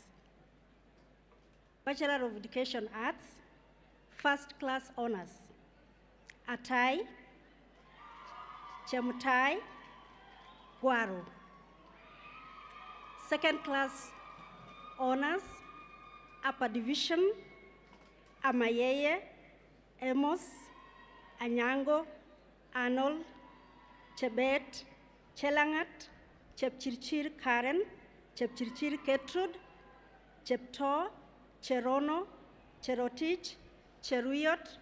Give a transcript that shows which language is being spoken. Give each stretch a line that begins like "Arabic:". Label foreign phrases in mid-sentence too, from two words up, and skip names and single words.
English: Bachelor of Education Arts, first class honors, Atai Chemutai Guaro. Second class honors, upper division, Amayeye, Amos, Anyango, Arnold, Chebet, Chelangat, Chepchirchir Karen, Chepchirchir Gertrude, Chepto, Cherono, Cherotich, Cheruyot,